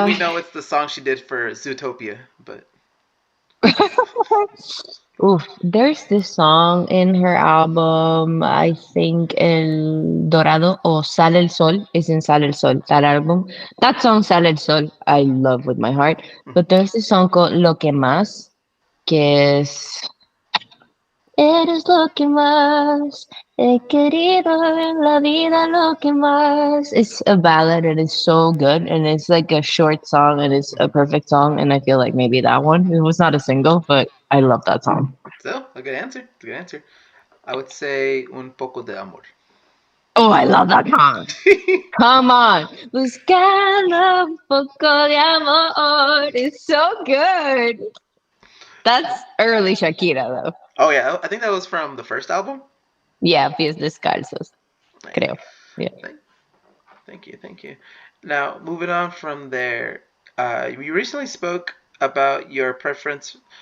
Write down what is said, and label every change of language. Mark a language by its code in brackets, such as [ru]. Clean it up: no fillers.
[en] we know it's the song she did for Zootopia, but Oof, there's this song in her album, I think El Dorado or Sale el Sol is in Sale el Sol, that album. That song, Sale el Sol, I love with my heart. But there's this song called [es] Lo que más, que es Eres lo que más he querido en la vida, lo que más. [en] It's a ballad and it's so good. And it's like a short song and it's a perfect song. And I feel like maybe that one. It was not a single, but I love that song. so a good answer. A good answer. I would say un poco de amor. Oh, I love that song. Come on. [es] Buscando un poco de amor. [en] It's so good. That's early Shakira, though. Oh yeah, I think that was from the first album. Yeah, Pies Descalzos, Nice. [es] creo. [en] Yeah. Thank, thank you, thank you. Now moving on from there, you recently spoke about your preference.